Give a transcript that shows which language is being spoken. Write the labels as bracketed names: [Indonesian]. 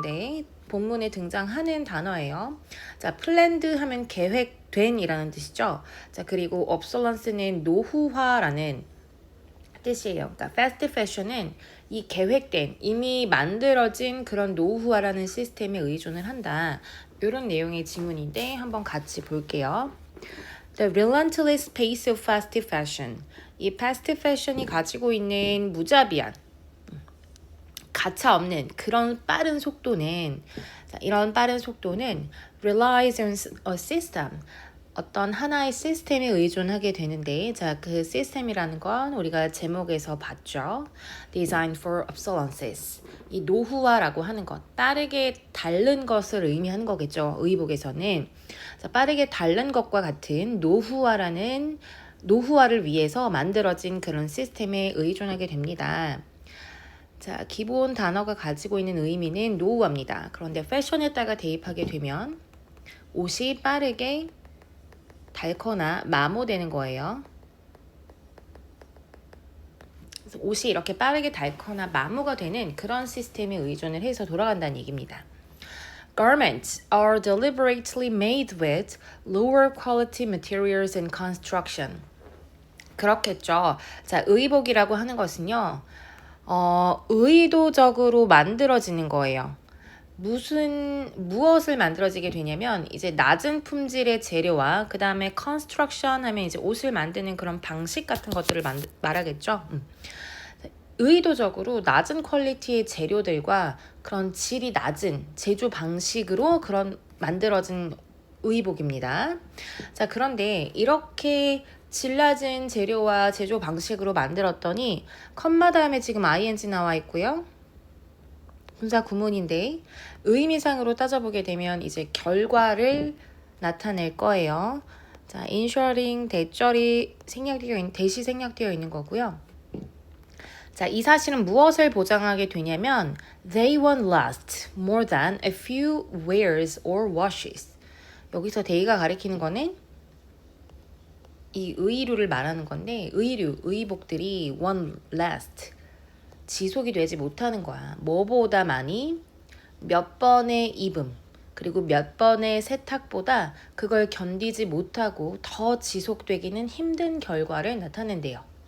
[Korean] 네, 본문에 등장하는 단어예요. 자, planned 하면 계획된 이라는 뜻이죠. 자, 그리고 obsolecence는 노후화라는 뜻이에요. 그러니까 fast fashion은 이 계획된, 이미 만들어진 그런 노후화라는 시스템에 의존을 한다. 이런 내용의 지문인데 한번 같이 볼게요. [English] The relentless pace of fast fashion. [Korean] 이 fast fashion이 가지고 있는 무자비한 가차 없는 그런 빠른 속도는 이런 빠른 속도는 [English] relies on a system [Korean] 어떤 하나의 시스템에 의존하게 되는데 그 시스템이라는 건 우리가 제목에서 봤죠. [English] Designed for obsolescence. [Korean] 이 노후화라고 하는 것, 빠르게 닳는 것을 의미하는 거겠죠. 의복에서는. 빠르게 닳는 것과 같은 노후화를 위해서 만들어진 그런 시스템에 의존하게 됩니다. 자, 기본 단어가 가지고 있는 의미는 노후화입니다. 그런데 패션에다가 대입하게 되면 옷이 빠르게 닳거나 마모되는 거예요. 그래서 옷이 이렇게 빠르게 닳거나 마모가 되는 그런 시스템에 의존을 해서 돌아간다는 얘기입니다. [English] Garments are deliberately made with lower quality materials and construction. [Korean] 그렇겠죠. 자, 의복이라고 하는 것은요. 의도적으로 만들어지는 거예요. 무엇을 만들어지게 되냐면 이제 낮은 품질의 재료와 그 다음에 construction 하면 이제 옷을 만드는 그런 방식 같은 것들을 말하겠죠. 의도적으로 낮은 퀄리티의 재료들과 그런 질이 낮은 제조 방식으로 그런 만들어진 의복입니다. 자, 그런데 이렇게 질 낮은 재료와 제조 방식으로 만들었더니 컴마 다음에 지금 ing 나와 있고요. 분사 구문인데 의미상으로 따져보게 되면 이제 결과를 나타낼 거예요. 자, ensuring 대절이 대시 생략되어 있는 거고요. 자, 이 사실은 무엇을 보장하게 되냐면 [English] they won't last more than a few wears or washes. [Korean] 여기서 they가 가리키는 거는 이 의류를 말하는 건데 의복들이 [English] won't last. [Korean] 지속이 되지 못하는 거야. 뭐보다 많이 몇 번의 입음 그리고 몇 번의 세탁보다 그걸 견디지 못하고 더 지속되기는 힘든 결과를 나타낸대요.